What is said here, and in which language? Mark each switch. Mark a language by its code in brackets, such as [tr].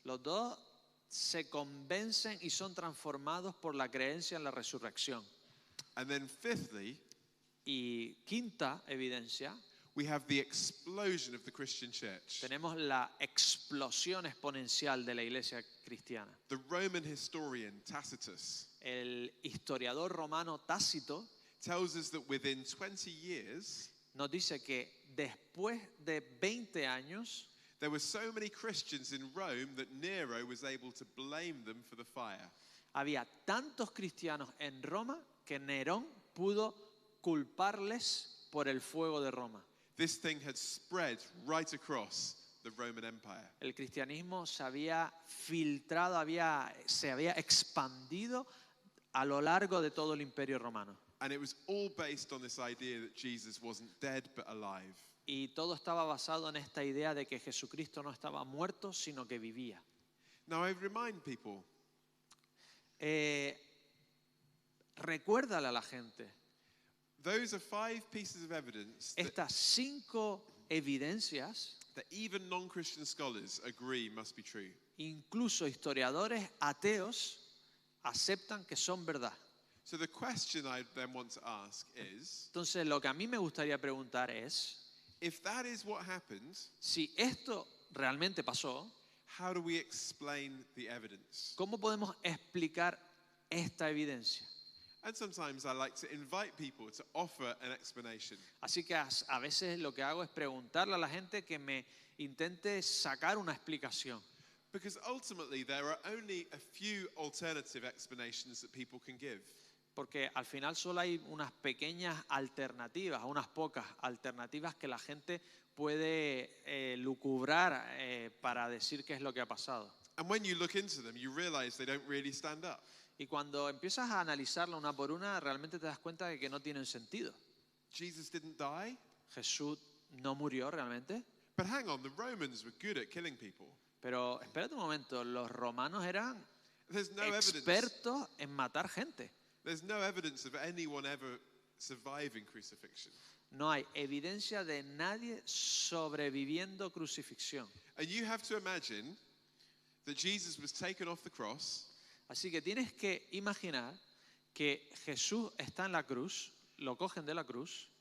[es] Los dos se convencen y son transformados por la creencia en la resurrección. [en] And then fifthly, [es] Y quinta evidencia, [en] we have the explosion of the Christian church. [es] tenemos la explosión exponencial de la iglesia cristiana. [en] The Roman historian Tacitus [es] El historiador romano Tácito [en] tells us that within 20 years, [es] nos dice que después de 20 años [en] there were so many Christians in Rome that Nero was able to blame them for the fire. [es] había tantos cristianos en Roma que Nerón pudo culparles por el fuego de Roma. [en] This thing had spread right across the Roman Empire. [es] El cristianismo se había filtrado, se había expandido a lo largo de todo el imperio romano. [en] And it was all based on this idea that Jesus wasn't dead but alive. [es] Y todo estaba basado en esta idea de que Jesucristo no estaba muerto, sino que vivía. [en] Now I remind people, [es] Recuérdale a la gente [en] those are 5 pieces of evidence that, [es] estas 5 evidencias, [en] that even non-Christian scholars agree must be true. [es] incluso historiadores ateos aceptan que son verdad. [en] So the question I then want to ask is, [es] Entonces, lo que a mí me gustaría preguntar es, [en] if that is what happened, [es] si esto realmente pasó, [en] how do we explain the evidence? [es] ¿cómo podemos explicar esta evidencia? [en] And sometimes I like to invite people to offer an explanation. [es] Así que a veces lo que hago es preguntarle a la gente que me intente sacar una explicación. [en] Because ultimately there are only a few alternative explanations that people can give. [es] Porque al final solo hay unas pequeñas alternativas, unas pocas alternativas que la gente puede lucubrar para decir qué es lo que ha pasado. [en] And when you look into them, you realize they don't really stand up. [es] Y cuando empiezas a analizarla una por una, realmente te das cuenta de que no tienen sentido. [en] Jesus didn't die. [es] Jesús no murió realmente. [en] But hang on, the Romans were good at killing people. [es] Pero espérate un momento, los romanos eran [en] There's no evidence. [es] expertos en matar gente. [en] There's no evidence of anyone ever surviving crucifixion. [es] No hay evidencia de nadie sobreviviendo crucifixión. [en] And you have to imagine that Jesus was taken off the cross. [es] Así que tienes que imaginar que Jesús está en la cruz, lo cogen de la cruz,